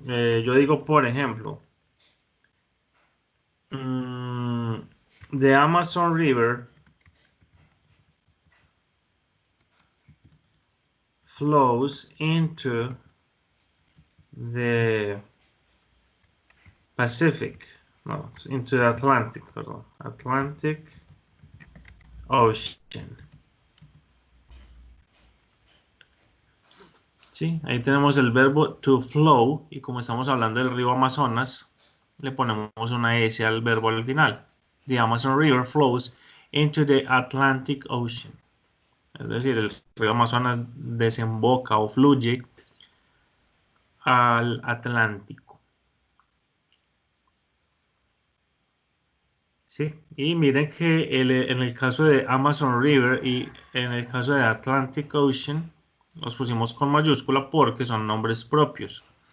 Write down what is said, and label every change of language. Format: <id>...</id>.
<es>Yo digo, por ejemplo,</es> <en>the Amazon River flows into the Pacific, no, into the Atlantic,</en> <es>perdón,</es> <en>Atlantic Ocean.</en> <es>Sí, ahí tenemos el verbo to flow y como estamos hablando del río Amazonas, le ponemos una S al verbo al final.</es> <en>The Amazon River flows into the Atlantic Ocean.</en> <es>Es decir, el río Amazonas desemboca o fluye al Atlántico. Sí, y miren que en el caso de Amazon River y en el caso de Atlantic Ocean, los pusimos con mayúscula porque son nombres propios.</es>